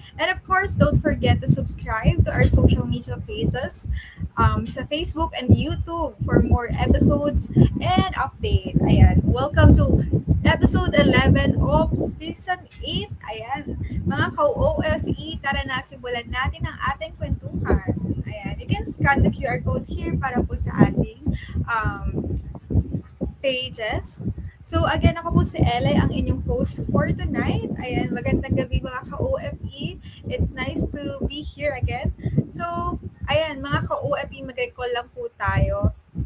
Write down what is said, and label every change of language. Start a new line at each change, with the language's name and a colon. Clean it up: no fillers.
English: And of course, don't forget to subscribe to our social media pages sa Facebook and YouTube for more episodes and update. Ayan, welcome to episode 11 of Season 8.
Filipino: Ayan, mga ka-OFE, tara na simulan natin ang ating kwentuhan.
English: Ayan, you can scan the QR code here
Filipino: para po sa ating
English: pages.
Filipino: So again, ako po si Elay, ang inyong host
English: for tonight.
Filipino: Ayan, magandang gabi mga ka-OFE.
English: It's nice to be here again.
Filipino: So, ayan, mga ka-OFE, mag-recall lang po tayo.